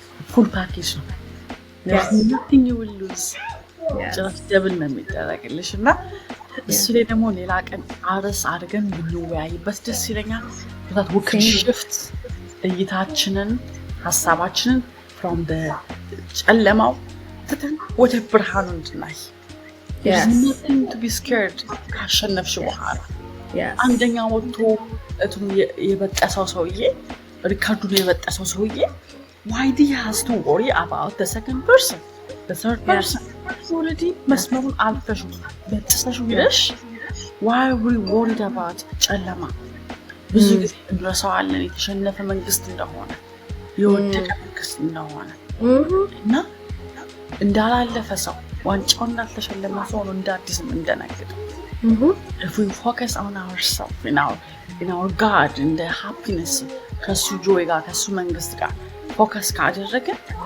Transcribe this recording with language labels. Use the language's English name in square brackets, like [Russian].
[English] full package [Amharic] ነው። [English] there's nothing you will lose። [Amharic] just double ነው የሚደረግልሽ እና እሱ ላይ ደግሞ ሌላ ቀን አርስ አድርገን ብንወያይበት ደስ ይለኛል። [English] that we can shift [Amharic] እይታችንን ሐሳባችንን from the ጨለማው ትተን ወደ ብርሃኑ እንድናይ። [English] there's nothing to be scared [Amharic] ካሸነፍሽ በኋላ አንደኛ ወጥቶ እቱም የበጠሰው ሰውዬ [English] ሪካርዱን የበጠሰው ሰውዬ why do you have to worry about the second person, the third person? already [Amharic] መስመሩን አልፈሽ በጥሰሽ ቢለሽ [English] why are we worried about ጨለማ? [Amharic] ብዙ ጊዜ እንረሳዋለን የተሸነፈ መንግስት እንደሆነ የወደቀ መንግስት እንደሆነ እና እንዳላለፈ ሰው ዋንጫው እንዳልተሸለመ ሰው ነው እንዳዲስም እንደነገደ [English] if we focus on ourselves in our God, in the happiness [Amharic] ከሱ joy ጋር ከሱ መንግስት ጋር ፎከስ ካደረገን